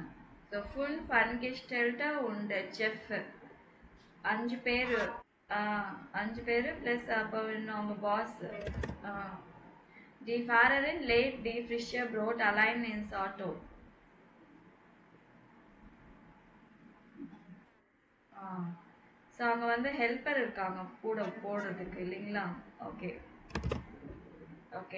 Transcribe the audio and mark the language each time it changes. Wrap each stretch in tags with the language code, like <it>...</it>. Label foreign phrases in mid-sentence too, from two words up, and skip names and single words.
<ta>ஸோ 5</ta> <de>Angestellte und Chef</de> <ta>5 பேர், 5 பேர் ப்ளஸ் அப்போ அவங்க பாஸ்.</ta> <de>Die Fahrerin lädt die frische Brot allein ins Auto.</de> <ta>ஸோ அங்கே வந்து ஹெல்ப்பர் இருக்காங்க கூட போடுறதுக்கு இல்லைங்களா.</ta> <en>okay okay.</en>